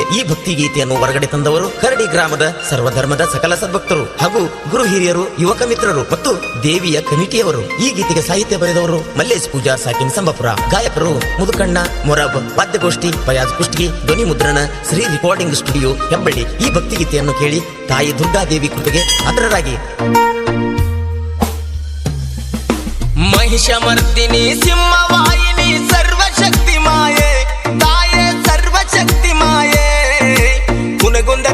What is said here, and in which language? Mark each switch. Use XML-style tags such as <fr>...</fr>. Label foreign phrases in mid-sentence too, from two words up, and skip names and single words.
<kn>ಈ ಭಕ್ತಿಗೀತೆಯನ್ನು ಹೊರಗಡೆ ತಂದವರು ಕರಡಿ ಗ್ರಾಮದ ಸರ್ವಧರ್ಮದ ಸಕಲ ಸದ್ಭಕ್ತರು ಹಾಗೂ ಗುರು ಹಿರಿಯರು, ಯುವಕ ಮಿತ್ರರು ಮತ್ತು ದೇವಿಯ ಕಮಿಟಿಯವರು. ಈ ಗೀತೆಗೆ ಸಾಹಿತ್ಯ ಬರೆದವರು ಮಲ್ಲೇಶ್ ಪೂಜಾ ಸಾಕಿನ್ ಸಂಬಪುರ. ಗಾಯಕರು ಮುದುಕಣ್ಣ ಮೊರಬ್, ವಾದ್ಯಗೋಷ್ಠಿ ಫಯಾಜ್ ಕುಷ್ಟಗಿ, ಧ್ವನಿ ಮುದ್ರಣ ಶ್ರೀ ರೆಕಾರ್ಡಿಂಗ್ ಸ್ಟುಡಿಯೋ ಹೆಬ್ಬಳ್ಳಿ. ಈ ಭಕ್ತಿಗೀತೆಯನ್ನು ಕೇಳಿ ತಾಯಿ ದುರ್ಗಾದೇವಿ ಕೃಪೆಗೆ ಪಾತ್ರರಾಗಿ. ಮಹಿಷಮರ್ದಿನಿ ಸಿಂಹವಾಹಿನಿ ಸರ್ವಶಕ್ತಿ ಮಾಯೆ ತಾಯೆ ಸರ್ವಶಕ್ತಿ ಮಾಯೆ ಹುನಗುಂದ</kn>